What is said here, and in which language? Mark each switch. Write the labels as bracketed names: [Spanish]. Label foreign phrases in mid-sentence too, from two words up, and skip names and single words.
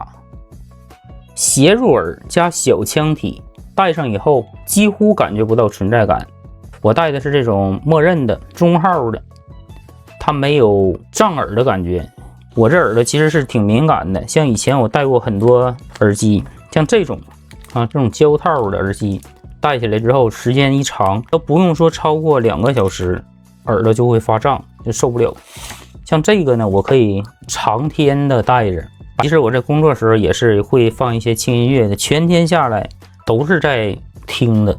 [Chinese] 斜入耳加小腔体，戴上以后幾乎感覺不到存在感。我戴的是這種默認的中號的，它沒有脹耳的感覺。我這耳朵其實是挺敏感的，像以前我戴過很多耳機，像這種膠套的耳機，戴起来之後時間一長，都不用說超過2個小時，耳朵就会發脹，就受不了。像這個呢，我可以長天的戴着。其實我在工作時候也是會放一些輕音樂的，全天下來都是在聽的。